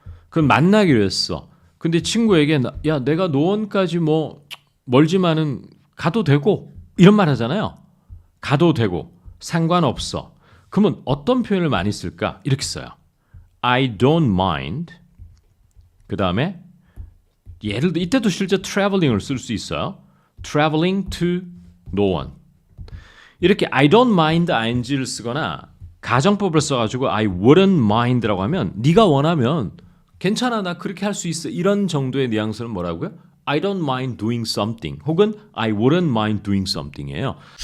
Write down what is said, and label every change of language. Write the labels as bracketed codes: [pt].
[ko] 그럼 만나기로 했어. 근데 친구에게 야 내가 노원까지 뭐 멀지만은 가도 되고 이런 말 하잖아요. 가도 되고 상관없어. 그러면 어떤 표현을 많이 쓸까? [en] 이렇게 써요. I don't mind. [ko] 그 다음에 예를 들어 이때도 실제 traveling을 쓸 수 있어요. [en] traveling to 노원. [ko] 이렇게 I don't mind ing 를 쓰거나 가정법을 써가지고 I wouldn't mind 라고 하면 네가 원하면 괜찮아 나 그렇게 할 수 있어 이런 정도의 뉘앙스는 뭐라고요? [en] I don't mind doing something 혹은 I wouldn't mind doing something이에요.